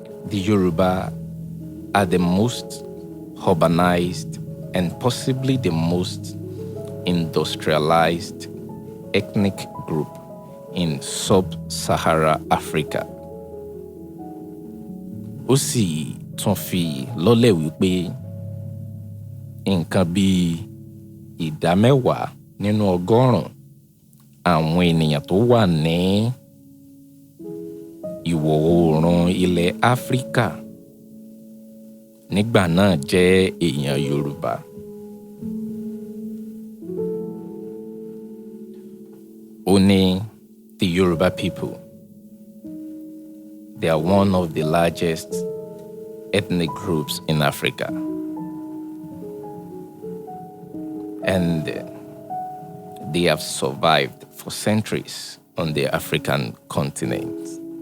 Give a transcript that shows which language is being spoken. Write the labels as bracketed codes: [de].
[en] the Yoruba are the most urbanized and possibly the most industrialized ethnic group in sub-Sahara Africa. [yo] Ó sì tún fi lọ́lẹ̀ wípé nǹkan bíi 10% nínú 100 àwọn ènìyàn tó wà ní ìwọ̀ oòrùn ilẹ̀ Áfíríkà nígbà náà jẹ́ èèyàn Yorùbá. Ó ní [en] the Yoruba people, they are one of the largest ethnic groups in Africa. And they have survived for centuries on the African continent.